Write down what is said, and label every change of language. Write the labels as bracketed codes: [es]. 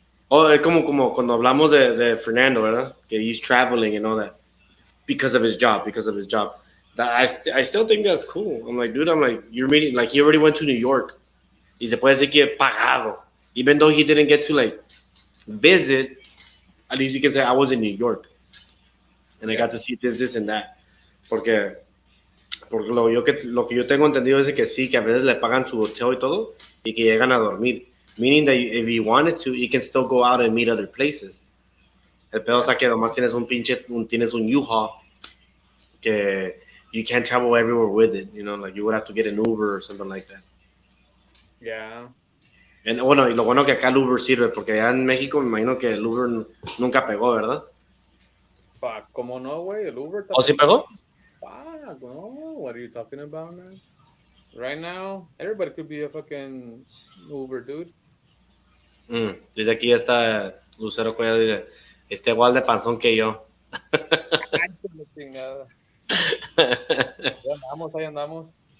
[es] Oh, es como cuando hablamos de Fernando, ¿verdad? [en] Que he's traveling and all that because of his job. I still think that's cool. I'm like, dude, you're meeting, like, he already went to New York. [es] Y se puede decir que pagado. [en] Even though he didn't get to, like, visit, at least he can say, I was in New York. And I got to see this and that. [es] Porque lo que yo tengo entendido es que sí, que a veces le pagan su hotel y todo, y que llegan a dormir. [en] Meaning that if you wanted to, you can still go out and meet other places. [es] El pedo está que nomás tienes un U-Haul que [en] you can't travel everywhere with it, you know, like you would have to get an Uber or something like that. Yeah. And [es] bueno, y lo bueno que acá el Uber sirve, porque allá en México me imagino que el Uber nunca pegó, ¿verdad? [en] Fuck, [es] ¿cómo no, güey? El Uber. ¿O sí pegó? [en] Fuck, no. What are you talking about, man? Right now, everybody could be a fucking Uber dude. [es] Desde aquí está Lucero Cuellar, dice, está igual de panzón que yo. Ay, qué la chingada. Ahí andamos, ahí andamos.